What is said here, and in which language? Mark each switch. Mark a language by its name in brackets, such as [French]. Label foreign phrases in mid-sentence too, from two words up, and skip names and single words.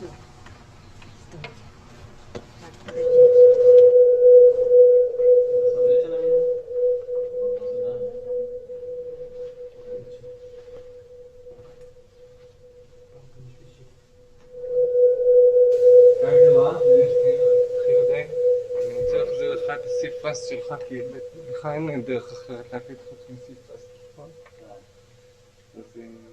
[Russian] Стой. Так, подожди. Смотрите на меня. Как дела? [Hebrew] חיובי. אני רוצה להחזיר לך את הסיפס שלך, כי לך אין דרך אחרת להקליט חוץ מסיפס, נכון? אז זה